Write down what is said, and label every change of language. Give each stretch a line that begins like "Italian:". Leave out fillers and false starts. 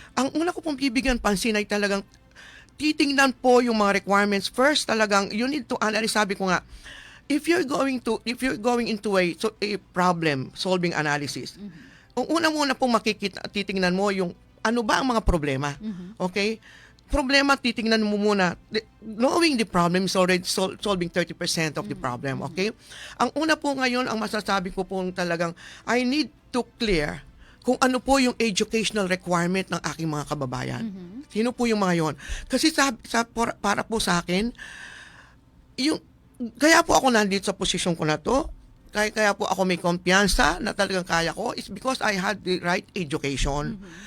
Filipino: Ang una ko pong bibigyan pansin ay talagang titingnan po yung mga requirements.
English: First,
Filipino: talagang
English: you need to analyze.
Filipino: Sabi ko nga,
English: if you're going into a problem solving analysis,
Filipino: ang una-una pong titingnan mo yung ano ba ang mga problema. Okay? Problema, titingnan mo muna.
English: Knowing the problem is already solving 30% of the problem. Okay?
Filipino: Ang una po ngayon, ang masasabi ko po talagang,
English: I need to clear
Filipino: kung ano po yung educational requirement ng aking mga kababayan. Sino po yung mga yon? Kasi para po sa akin, kaya po ako nandito sa posisyon ko na to, kaya po ako may kumpiyansa na talagang kaya ko,
English: is because I had the right education.